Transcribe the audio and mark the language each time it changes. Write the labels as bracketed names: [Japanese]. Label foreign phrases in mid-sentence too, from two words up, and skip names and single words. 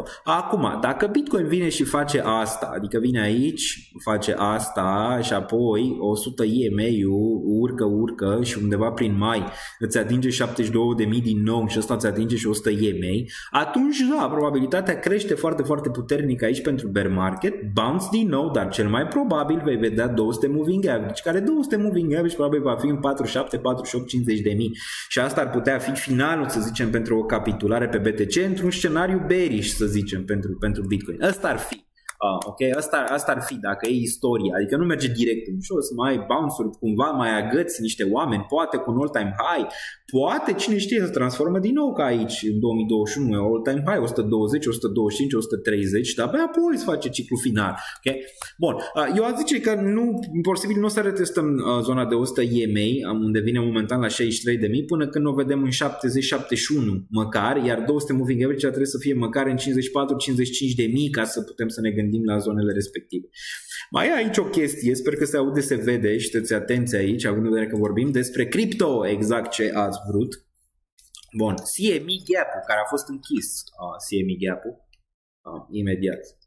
[Romanian] Acum, dacă Bitcoin vine și face asta, adică vine aici, face asta și apoi 100 EMA-ul urcă și undeva prin mai îți atinge 72.000 din nou și ăsta îți atinge și 100 EMA, atunci da, probabilitatea crește foarte, foarte puternic aici pentru [English] bear market, [Romanian] bounce din nou, dar cel mai probabil vei vedea 200 [English] moving average, [Romanian] care 200 [English] moving average [Romanian] probabil va fi în 47, 48, 50 de mii și asta ar putea fi finalul, să zicem, pentru o capitulare pe BTC într-un scenariu bearish, să zicem, pentru Bitcoin. Asta ar fi. Ok, asta ar fi dacă e istoria, adică nu merge direct în jos, mai ai bounce-uri, cumva mai agăți niște oameni, poate cu un [English] all-time high, [Romanian] poate cine știe să transformă din nou ca aici în 2021, [English] all-time high [Romanian] 120, 125, 130, dar abia apoi se face ciclu final. Okay? Bun, eu aș zice că nu, posibil nu o să retestăm zona de 100 EMA, unde vine momentan la 63.000 până când o vedem în 70-71 măcar, iar 200 [English] moving average [Romanian] trebuie să fie măcar în 54-55 de mii ca să putem să ne gândim la zonele respective. Mai e aici o chestie, sper că se aude, se vede și sunteți atenți aici, având în vedere că vorbim despre cripto, exact ce ați vrut. Bun, CME gap-ul care a fost închis, CME gap-ul, imediat.